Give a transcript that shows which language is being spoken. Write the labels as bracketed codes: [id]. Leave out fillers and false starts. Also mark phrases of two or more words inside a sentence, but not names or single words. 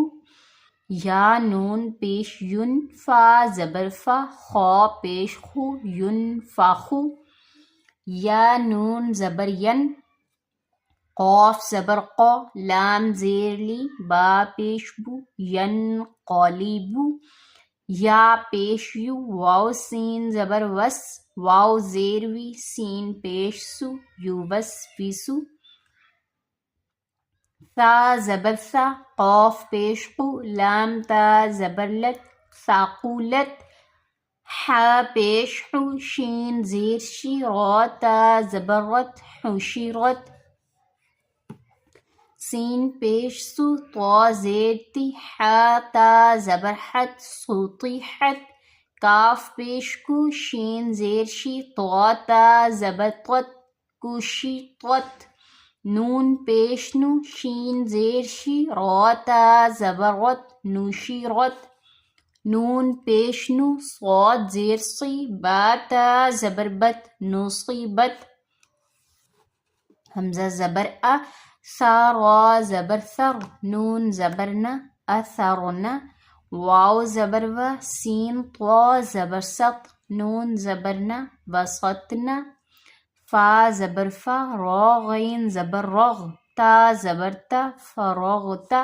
[ur] یا نون پیش ین، فا زبر فا، خا پیش خو، ینفخو۔ یا نون زبر ین، قاف زبر قا، لام زیر لی، با پیش بو، ینقلبو۔ یا پیش یو، واو سین زبر وس، واو زیر وی، سین پیش سو، یوسوسو۔ ثا زبر ثا، قاف پیش قو، لام تا زبر لت، ثقلت۔ حا پیش حو، شین زیر شی، را تا زبر رت، حشرت۔ سین پیش سو، طا زیر تی، حا تا زبر حت، سطحت۔ کاف پیش کو، شین زیر شی، طا تا زبر طت، کشطت۔ نون پیش نو، شین زیر شی، را تا زبر رت، نشرت۔ نون پیش نو، صاد زیر سی، با تا زبر بت، نصیبت۔ حمزہ زبر ا، ثا را زبر ثر، نون زبر نا، اثرنا۔ واو زبر و، سین طا زبر ست، نون زبر نا، وسطنا۔ فا زبر فا، را غین زبر رغ، تا زبر تا، فرغتا۔